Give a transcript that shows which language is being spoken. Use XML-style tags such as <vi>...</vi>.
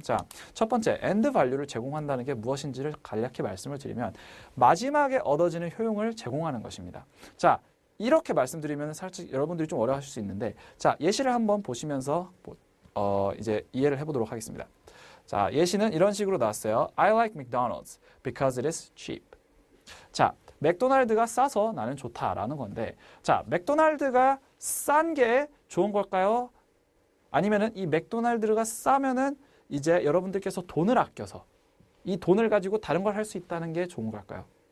<ko>자, 첫 번째 end value를 제공한다는 게 무엇인지를 간략히 말씀을 드리면 마지막에 얻어지는 효용을 제공하는 것입니다. 자, 이렇게 말씀드리면 살짝 여러분들이 좀 어려워하실 수 있는데 자, 예시를 한번 보시면서 이제 이해를 해보도록 하겠습니다. 자, 예시는 이런 식으로 나왔어요.</ko> <en>I like McDonald's because it is cheap.</en> <ko>자, 맥도날드가 싸서 나는 좋다라는 건데 자, 맥도날드가 싼 게 좋은 걸까요? 아니면은 이 맥도날드가 싸면은 이제 여러분들께서 돈을 아껴서 이 돈을 가지고 다른 걸 할 수 있다는 게 좋은 걸까요?</ko>